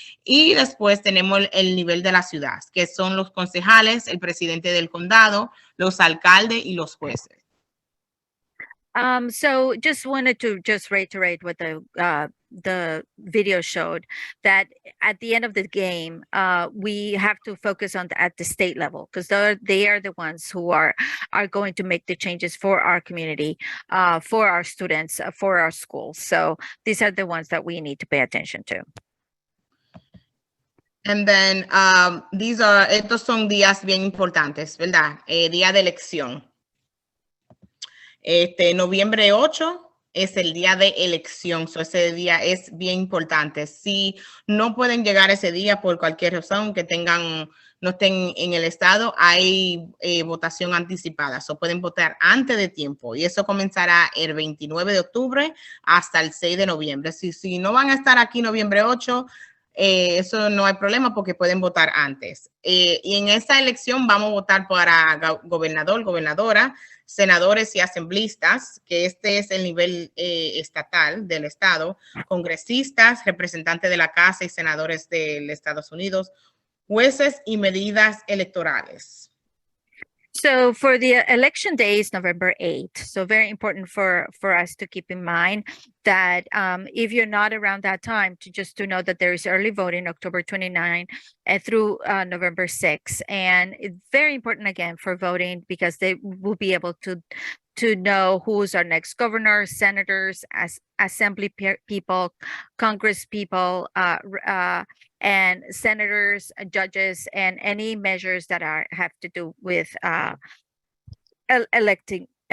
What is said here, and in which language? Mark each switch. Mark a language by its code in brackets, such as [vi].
[es] Y después tenemos el nivel de la ciudad, que son los concejales, el presidente del condado, los alcaldes y los jueces. [en] So just wanted to just reiterate what the video showed, that at the end of the game, we have to focus on at the state level, because they are the ones who are going to make the changes for our community, for our students, for our schools. So these are the ones that we need to pay attention to. And then [es] estos son días bien importantes, ¿verdad? Día de elección. Noviembre 8 es el día de elección, so ese día es bien importante. Si no pueden llegar ese día por cualquier razón, que no estén en el estado, hay votación anticipada, so pueden votar antes de tiempo y eso comenzará el 29 de octubre hasta el 6 de noviembre. Si no van a estar aquí noviembre 8, eso no hay problema porque pueden votar antes. Y en esta elección vamos a votar para gobernador, gobernadora, senadores y asambleístas, que este es el nivel estatal del estado, congresistas, representantes de la Casa y senadores de los Estados Unidos, jueces y medidas electorales. [en] So for the election day is November 8th. So very important for us to keep in mind that if you're not around that time, to know that there is early voting October 29 through November 6. And it's very important again for voting because they will be able to know who's our next governor, senators, assembly people, Congress people, and senators, judges, and any measures that have to do with electing.